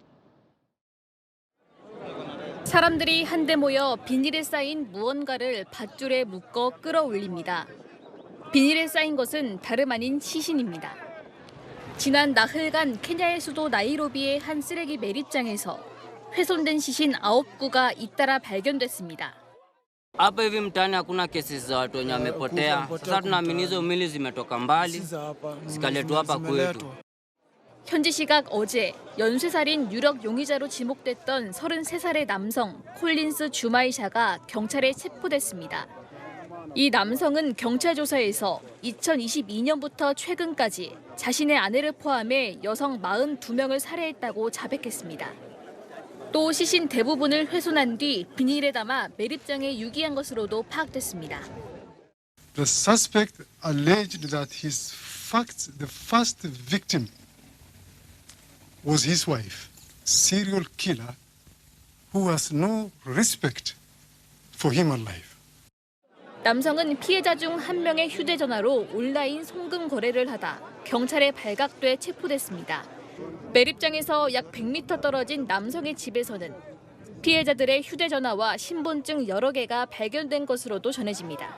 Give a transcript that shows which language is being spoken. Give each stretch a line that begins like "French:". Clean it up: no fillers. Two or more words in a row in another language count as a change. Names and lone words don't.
Korean: 사람들이 한데 모여 비닐에 쌓인 무언가를 밧줄에 묶어 끌어올립니다. 비닐에 쌓인 것은 다름 아닌 시신입니다. 지난 나흘간 케냐의 수도 나이로비의 한 쓰레기 매립장에서 훼손된 시신 9구가 잇따라 발견됐습니다.
Swahili: Hapa hivi mtaani hakuna kesi za watu wenye wamepotea. Sasa tunaamini hizo mili zimetoka mbali zikaletwa hapa kwetu.
Korean: 현지 시각 어제 연쇄살인 유력 용의자로 지목됐던 33살의 남성 콜린스 주마이샤가 경찰에 체포됐습니다. 이 남성은 경찰 조사에서 2022년부터 최근까지 자신의 아내를 포함해 여성 42명을 살해했다고 자백했습니다. 또 시신 대부분을 훼손한 뒤 비닐에 담아 매립장에 유기한 것으로도 파악됐습니다.
English: The suspect alleged that the first victim was his wife, serial killer who has no respect for human life.
Korean: 남성은 피해자 중 한 명의 휴대전화로 온라인 송금 거래를 하다 경찰에 발각돼 체포됐습니다. 매립장에서 약 100m 떨어진 남성의 집에서는 피해자들의 휴대전화와 신분증 여러 개가 발견된 것으로도 전해집니다.